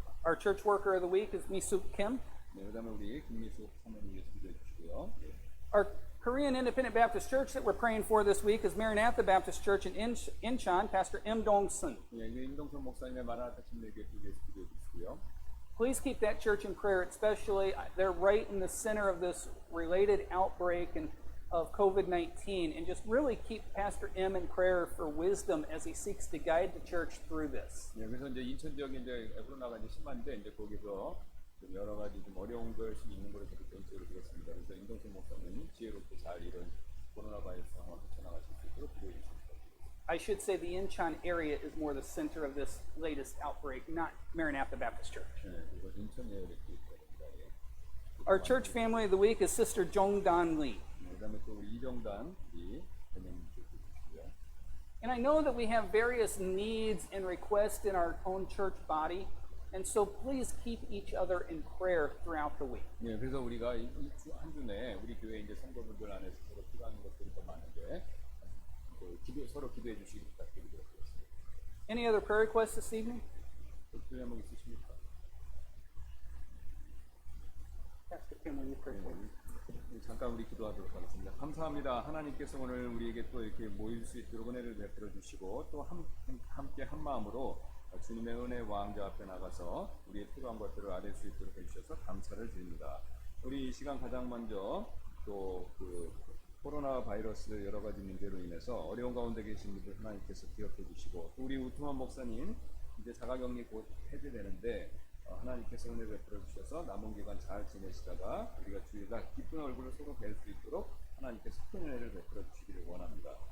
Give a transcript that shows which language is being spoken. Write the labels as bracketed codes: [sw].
[en] Our church worker of the week is Misuk Kim. [ko] 네, 그다음에 우리 김미숙 사모님 위해서 기도해 주시고요. 예. [en] Our Korean Independent Baptist Church that we're praying for this week is Maranatha Baptist Church in Incheon, Pastor M. Dong-sun. [ko] 예, 임동선 목사님의 마라나타 침례교회 위해서 기도해 주시고요. [en] Please keep that church in prayer, especially they're right in the center of this related outbreak and of COVID-19, and just really keep Pastor M in prayer for wisdom as he seeks to guide the church through this. [ko] 예, 그래서 이제 인천 지역에 이제 코로나가 이제 심한데 이제 거기서 좀 여러 가지 좀 어려운 것이 있는 것을 저도 개인적으로 들었습니다. 그래서 임동선 목사님 지혜롭게 잘 이런 코로나 바이러스 상황을 헤쳐나가실 수 있도록 기도해 주십니다. [en] I should say the Incheon area is more the center of this latest outbreak, not Maranatha Baptist Church. [ko] 네, 그래서 인천에 이렇게 있습니다. [en] Our church family of the week is Sister Jong Dan Lee. [ko] 그다음에 또 우리 이정단 우리 대표님 주시고요. [en] And I know that we have various needs and requests in our own church body, and so please keep each other in prayer throughout the week. [ko] 예, 그래서 우리가 한 주 내에 우리 교회 이제 성도분들 안에서 서로 필요한 것들이 더 많은데 서로 기도해 주시기 부탁드리도록 하겠습니다. [en] Any other prayer requests this evening? [ko] 기도 제목 있으십니까? [en] Pastor Kim, will you pray for me? [ko] 잠깐 우리 기도하도록 하겠습니다. 감사합니다. 하나님께서 오늘 우리에게 또 이렇게 모일 수 있도록 은혜를 베풀어 주시고 또 함께 한 마음으로 주님의 은혜 왕자 앞에 나가서 우리의 필요한 것들을 아뢰 수 있도록 해주셔서 감사를 드립니다. 우리 이 시간 가장 먼저 또 그 코로나 바이러스 여러 가지 문제로 인해서 어려운 가운데 계신 분들 하나님께서 기억해 주시고 또 우리 우트만 목사님 이제 자가격리 곧 해제되는데 하나님께서 은혜 베풀어 주셔서 남은 기간 잘 지내시다가 우리가 주일날 기쁜 얼굴을 서로 뵐 수 있도록 하나님께서 큰 은혜를 베풀어 주시기를 원합니다.